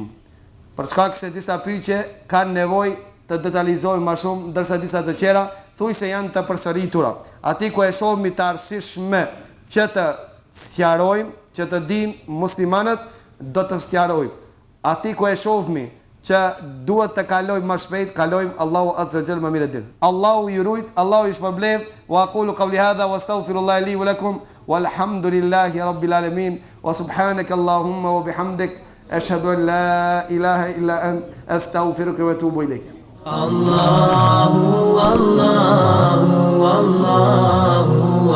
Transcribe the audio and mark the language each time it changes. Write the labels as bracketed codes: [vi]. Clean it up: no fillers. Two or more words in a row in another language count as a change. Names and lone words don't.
[sq] Për shkak se disa pyetje kanë nevojë të detalizojmë më shumë, ndërsa disa të tjera thuj se janë të përsëritura. Ati ku e shohmi të arsyeshme që të sqarojmë, që të dinë muslimanët, do të sqarojmë. Ati ku e shohmi që duhet të kalojmë më shpejt, kalojmë. [ar] الله عز وجل [sq] më mirë din. Allahu ju rujt, Allahu ju shpërbleft. [ar] وأقول قولي هذا وأستغفر الله لي ولكم والحمد لله رب العالمين وسبحانك اللهم وبحمدك أشهد أن لا إله إلا أنت أستغفرك وأتوب إليك. Allahu